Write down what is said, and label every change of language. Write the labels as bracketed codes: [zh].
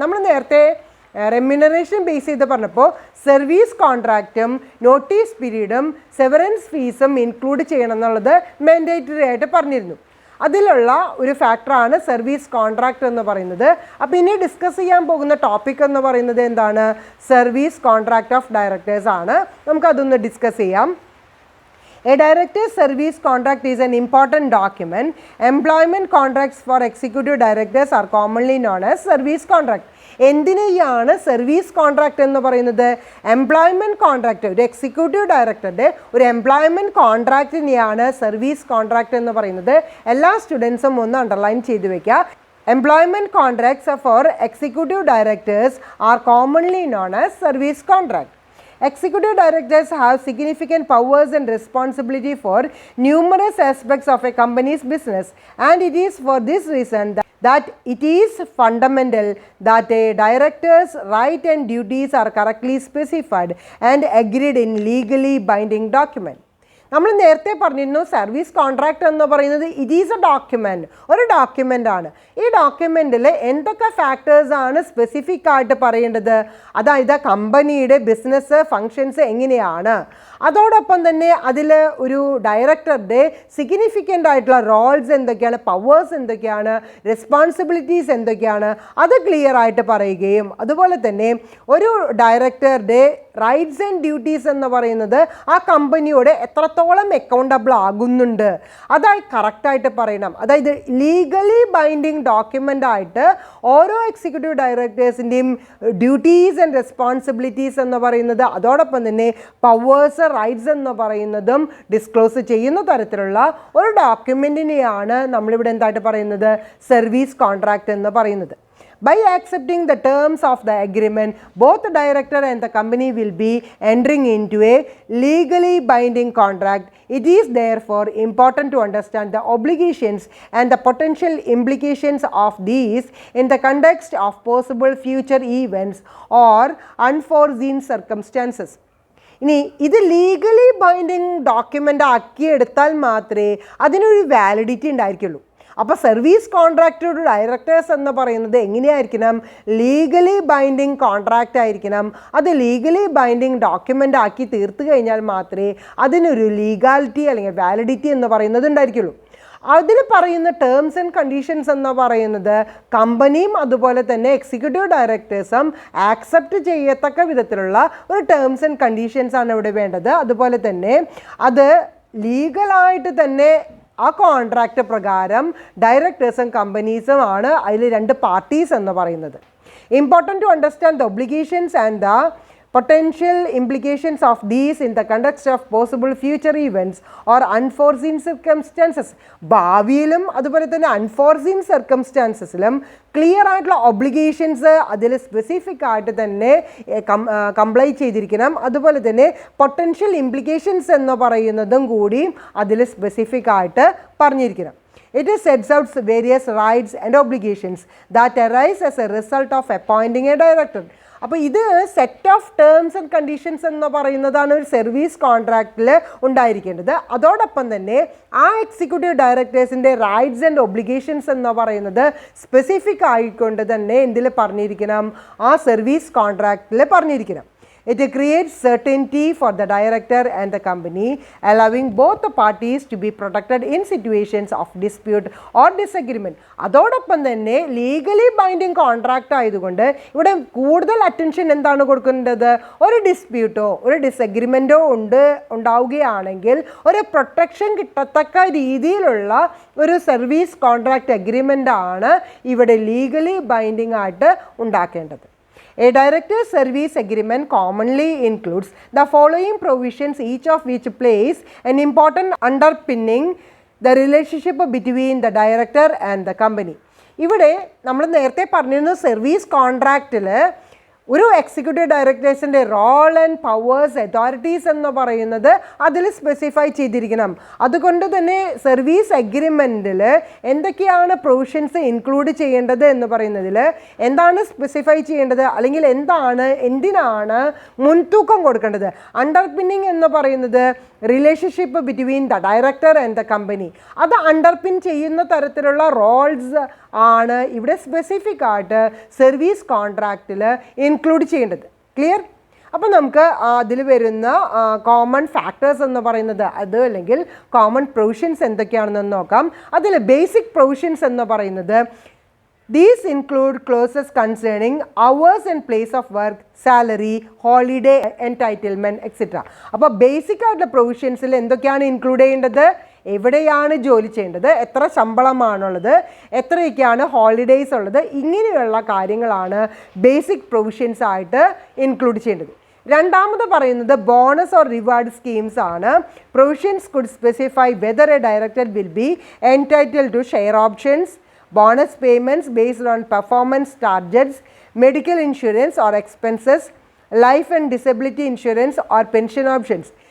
[ml] നമ്മൾ നേരത്തെ remuneration base ചെയ്ത് പറഞ്ഞപ്പോൾ സർവീസ് കോൺട്രാക്റ്റും നോട്ടീസ് പീരീഡും സെവറൻസ് ഫീസും ഇൻക്ലൂഡ് ചെയ്യണം എന്നുള്ളത് മാൻഡേറ്ററി ആയിട്ട് പറഞ്ഞിരുന്നു. അതിലുള്ള ഒരു ഫാക്ടറാണ് സർവീസ് കോൺട്രാക്റ്റ് എന്ന് പറയുന്നത്. അപ്പോൾ ഇനി ഡിസ്കസ് ചെയ്യാൻ പോകുന്ന ടോപ്പിക് എന്ന് പറയുന്നത് എന്താണ്? സർവീസ് കോൺട്രാക്റ്റ് ഓഫ് ഡയറക്ടേഴ്സ് ആണ്. നമുക്കതൊന്ന് ഡിസ്കസ് ചെയ്യാം. [en] A director's service contract is an important document. Employment contracts for executive directors are commonly known as service contract. [ml] എന്തിനെയാണ് സർവീസ് കോൺട്രാക്റ്റ് എന്ന് പറയുന്നത്? Employment contract. ഒരു എക്സിക്യൂട്ടീവ് ഡയറക്ടറുടെ ഒരു എംപ്ലോയ്മെൻറ്റ് കോൺട്രാക്റ്റിനെയാണ് സർവീസ് കോൺട്രാക്റ്റ് എന്ന് പറയുന്നത്. എല്ലാ സ്റ്റുഡൻസും ഒന്ന് അണ്ടർലൈൻ ചെയ്ത് വെക്കുക. [en] Employment contracts for executive directors are commonly known as service contract. Executive directors have significant powers and responsibility for numerous aspects of a company's business, and it is for this reason that it is fundamental that a director's rights and duties are correctly specified and agreed in legally binding document. [ml] നമ്മൾ നേരത്തെ പറഞ്ഞിരുന്നു service contract എന്ന് പറയുന്നത് [en] it is a document, [ml] ഒരു document ആണ്. ഈ ഡോക്യുമെൻറ്റിൽ എന്തൊക്കെ factors ആണ് സ്പെസിഫിക് ആയിട്ട് പറയേണ്ടത്? അതായത് കമ്പനിയുടെ ബിസിനസ് ഫങ്ഷൻസ് എങ്ങനെയാണ്, അതോടൊപ്പം തന്നെ അതിൽ ഒരു ഡയറക്ടറുടെ സിഗ്നിഫിക്കൻ്റ് ആയിട്ടുള്ള റോൾസ് എന്തൊക്കെയാണ്, പവേഴ്സ് എന്തൊക്കെയാണ്, റെസ്പോൺസിബിലിറ്റീസ് എന്തൊക്കെയാണ്, അത് ക്ലിയർ ആയിട്ട് പറയുകയും അതുപോലെ തന്നെ ഒരു ഡയറക്ടറുടെ റൈറ്റ്സ് ആൻഡ് ഡ്യൂട്ടീസ് എന്ന് പറയുന്നത് ആ കമ്പനിയോട് എത്രത്തോളം അക്കൗണ്ടബിൾ ആകുന്നുണ്ട് അതായി കറക്റ്റായിട്ട് പറയണം. അതായത് ലീഗലി ബൈൻഡിങ് ഡോക്യുമെൻ്റ് ആയിട്ട് ഓരോ എക്സിക്യൂട്ടീവ് ഡയറക്ടേഴ്സിൻ്റെയും ഡ്യൂട്ടീസ് ആൻഡ് റെസ്പോൺസിബിലിറ്റീസ് എന്ന് പറയുന്നത് അതോടൊപ്പം തന്നെ പവേഴ്സ് റൈറ്റ്സ് എന്ന് പറയുന്നതും ഡിസ്ക്ലോസ് ചെയ്യുന്ന തരത്തിലുള്ള ഒരു ഡോക്യുമെൻറ്റിനെയാണ് നമ്മളിവിടെ എന്തായിട്ട് പറയുന്നത്? സർവീസ് കോൺട്രാക്റ്റ് എന്ന് പറയുന്നത്. [en] By accepting the terms of the agreement, both the director and the company will be entering into a legally binding contract. It is therefore important to understand the obligations and the potential implications of these in the context of possible future events or unforeseen circumstances. [ml] ഇനി ഇത് legally binding document ആക്കിയെടുത്താൽ മാത്രമേ അതിനൊരു validity ഉണ്ടായിരിക്കുള്ളൂ. അപ്പോൾ service contract directors എന്ന് പറയുന്നത് എങ്ങനെയായിരിക്കണം? Legally binding contract ആയിരിക്കണം. അത് ലീഗലി ബൈൻഡിങ് ഡോക്യുമെൻ്റ് ആക്കി തീർത്തു കഴിഞ്ഞാൽ മാത്രമേ അതിനൊരു ലീഗാലിറ്റി അല്ലെങ്കിൽ വാലിഡിറ്റി എന്ന് പറയുന്നത് ഉണ്ടായിരിക്കുള്ളൂ. അതിൽ പറയുന്ന ടേംസ് ആൻഡ് കണ്ടീഷൻസ് എന്ന് പറയുന്നത് കമ്പനിയും അതുപോലെ തന്നെ എക്സിക്യൂട്ടീവ് ഡയറക്ടേഴ്സും ആക്സെപ്റ്റ് ചെയ്യത്തക്ക വിധത്തിലുള്ള ഒരു ടേംസ് ആൻഡ് കണ്ടീഷൻസ് ആണ് ഇവിടെ വേണ്ടത്. അതുപോലെ തന്നെ അത് ലീഗലായിട്ട് തന്നെ ആ കോൺട്രാക്റ്റ് പ്രകാരം ഡയറക്ടേഴ്സും കമ്പനീസും ആണ് അതിൽ രണ്ട് പാർട്ടീസ് എന്ന് പറയുന്നത്. [en] Important to understand the obligations and the potential implications of these in the context of possible future events or unforeseen circumstances. [ml] ഭാവിയിലും അതുപോലെ തന്നെ അൺഫോർസീൻ സർക്കംസ്റ്റാൻസസിലും ക്ലിയർ ആയിട്ടുള്ള ഒബ്ലിഗേഷൻസ് അതിൽ സ്പെസിഫിക് ആയിട്ട് തന്നെ കംപ്ലൈ ചെയ്തിരിക്കണം. അതുപോലെ തന്നെ പൊട്ടൻഷ്യൽ ഇംപ്ലിക്കേഷൻസ് എന്ന് പറയുന്നതും കൂടി അതിൽ സ്പെസിഫിക് ആയിട്ട് പറഞ്ഞിരിക്കണം. [en] It sets out various rights and obligations that arise as a result of appointing a director. [ml] അപ്പോൾ ഇത് set of terms and conditions എന്ന് പറയുന്നതാണ് ഒരു സർവീസ് കോൺട്രാക്റ്റിൽ ഉണ്ടായിരിക്കേണ്ടത്. അതോടൊപ്പം തന്നെ ആ എക്സിക്യൂട്ടീവ് ഡയറക്ടേഴ്സിൻ്റെ റൈറ്റ്സ് ആൻഡ് ഒബ്ലിഗേഷൻസ് എന്ന് പറയുന്നത് സ്പെസിഫിക് ആയിക്കൊണ്ട് തന്നെ എന്തിൽ പറഞ്ഞിരിക്കണം? ആ service കോൺട്രാക്റ്റിൽ പറഞ്ഞിരിക്കണം. [en] It creates certainty for the director and the company, allowing both the parties to be protected in situations of dispute or disagreement. [ml] അതോടൊപ്പം തന്നെ ലീഗലി ബൈൻഡിങ് കോൺട്രാക്റ്റ് ആയതുകൊണ്ട് ഇവിടെ കൂടുതൽ അറ്റൻഷൻ എന്താണ് കൊടുക്കേണ്ടത്? ഒരു ഡിസ്പ്യൂട്ടോ ഒരു ഡിസഗ്രിമെൻറ്റോ ഉണ്ടാവുകയാണെങ്കിൽ ഒരു പ്രൊട്ടക്ഷൻ കിട്ടത്തക്ക രീതിയിലുള്ള ഒരു സർവീസ് കോൺട്രാക്റ്റ് അഗ്രിമെൻ്റ് ആണ് ഇവിടെ ലീഗലി ബൈൻഡിങ് ആയിട്ട് ഉണ്ടാക്കേണ്ടത്. [en] A director's service agreement commonly includes the following provisions, each of which plays an important underpinning the relationship between the director and the company. [ml] ഇവിടെ നമ്മൾ നേരത്തെ പറഞ്ഞിരുന്നു സർവീസ് കോൺട്രാക്റ്റിൽ ഒരു executive ഡയറക്ടേഴ്സിൻ്റെ role and powers authorities എന്ന് പറയുന്നത് അതിൽ സ്പെസിഫൈ ചെയ്തിരിക്കണം. അതുകൊണ്ട് തന്നെ സർവീസ് അഗ്രിമെൻറ്റിൽ എന്തൊക്കെയാണ് പ്രൊവിഷൻസ് ഇൻക്ലൂഡ് ചെയ്യേണ്ടത് എന്ന് പറയുന്നതിൽ എന്താണ് സ്പെസിഫൈ ചെയ്യേണ്ടത് അല്ലെങ്കിൽ എന്തിനാണ് മുൻതൂക്കം കൊടുക്കേണ്ടത്? [en] underpinning [ml] എന്ന് പറയുന്നത് [en] Relationship between the director and the company. [ml] അത് അണ്ടർപിൻ ചെയ്യുന്ന തരത്തിലുള്ള റോൾസ് ആണ് ഇവിടെ സ്പെസിഫിക് ആയിട്ട് സർവീസ് കോൺട്രാക്റ്റിൽ ഇൻക്ലൂഡ് ചെയ്യേണ്ടത്. ക്ലിയർ? അപ്പോൾ നമുക്ക് അതിൽ വരുന്ന കോമൺ ഫാക്ടേഴ്സ് എന്ന് പറയുന്നത് അത് അല്ലെങ്കിൽ കോമൺ പ്രൊവിഷൻസ് എന്തൊക്കെയാണെന്ന് നോക്കാം. അതിൽ ബേസിക് പ്രൊവിഷൻസ് എന്ന് പറയുന്നത് [en] these include clauses concerning hours and place of work, salary, holiday entitlement, etc. [ml] അപ്പോൾ ബേസിക് ആയിട്ടുള്ള പ്രൊവിഷൻസിൽ എന്തൊക്കെയാണ് ഇൻക്ലൂഡ് ചെയ്യേണ്ടത്? എവിടെയാണ് ജോലി ചെയ്യേണ്ടത്, എത്ര ശമ്പളമാണുള്ളത്, എത്രയൊക്കെയാണ് ഹോളിഡേയ്സ് ഉള്ളത്, ഇങ്ങനെയുള്ള കാര്യങ്ങളാണ് ബേസിക് പ്രൊവിഷൻസ് ആയിട്ട് ഇൻക്ലൂഡ് ചെയ്യേണ്ടത്. രണ്ടാമത് പറയുന്നത് ബോണസ് ഓർ റിവാർഡ് സ്കീംസ് ആണ്. [en] Provisions could specify whether a director will be entitled to share options, bonus payments based on performance targets, medical insurance or expenses, life and disability insurance or pension options.